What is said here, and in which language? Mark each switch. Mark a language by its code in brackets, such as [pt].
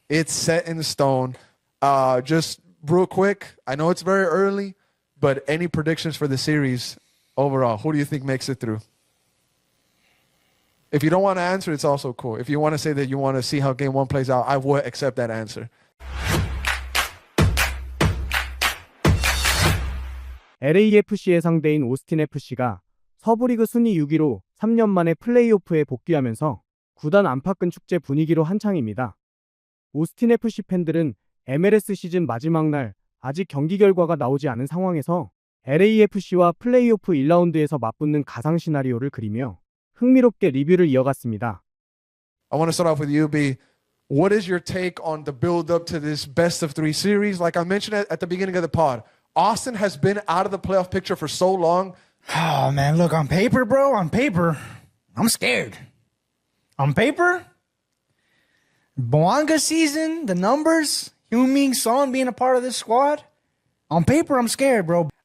[en] It's set in stone. Just real quick, I know it's very early, but any predictions for the series overall? Who do you think makes it through? If you don't want to answer, it's also cool. If you want to say that you want to see how game 1 plays out, I would accept that answer. [ko] LAFC의 상대인 오스틴 FC가 서부리그 순위 6위로 3년 만에 플레이오프에 복귀하면서 구단 안팎은 축제 분위기로 한창입니다. 오스틴 FC 팬들은 MLS 시즌 마지막 날 아직 경기 결과가 나오지 않은 상황에서 LAFC와 플레이오프 1라운드에서 맞붙는 가상 시나리오를 그리며 흥미롭게 리뷰를 이어갔습니다. [en] I want to start off with you, B. What is your take on the build-up to this best-of-3 series? Like I mentioned at the beginning of the pod, Austin has been out of the playoff picture for so long. Oh, man, look, on paper, bro, on paper, I'm scared. On paper, Boanga season, the numbers, Heung-min Son being a part of this squad, on paper, I'm scared, bro.